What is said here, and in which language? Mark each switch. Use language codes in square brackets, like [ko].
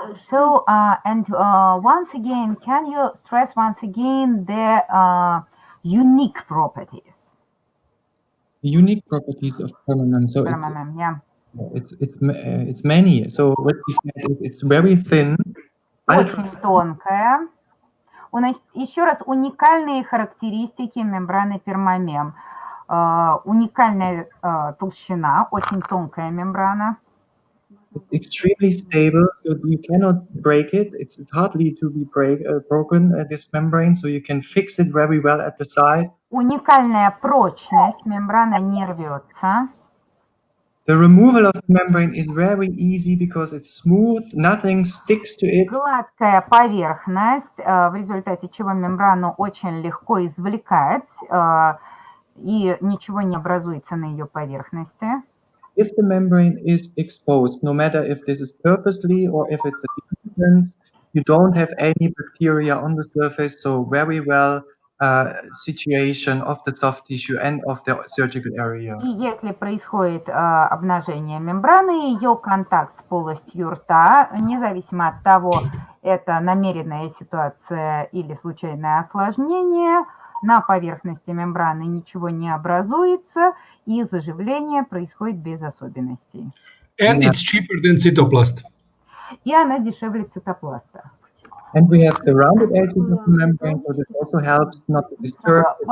[en] So, and once again, can you stress once again the unique properties? The unique properties of permamem. So Permamem, yeah. it's many. So what we said is it's very thin. [ru] Очень тонкая. Значит, еще раз, уникальные характеристики мембраны пермамем. Уникальная толщина, очень тонкая мембрана. [en] It's extremely stable, so you cannot break it. It's hardly to be broken, this membrane, so you can fix it very well at the side. [ru] Уникальная прочность, мембрана не рвется. [en] The removal of the membrane is very easy because it's smooth, nothing sticks to it. [ru] Гладкая поверхность, в результате чего мембрану очень легко извлекать, и ничего не образуется на ее поверхности. [en] If the membrane is exposed, no matter if this is purposely or if it's a nuisance, you don't have any bacteria on the surface, so very well situation of the soft tissue and of the surgical area. [ru] И если происходит обнажение мембраны, ее контакт с полостью рта, независимо от того, это намеренная ситуация или случайное осложнение, на поверхности мембраны ничего не образуется, и заживление происходит без особенностей. [en] And it's cheaper than cytoplast. [ru] И она дешевле цитопласта. [en] And we have the rounded edges of the membrane, so this also helps not to disturb.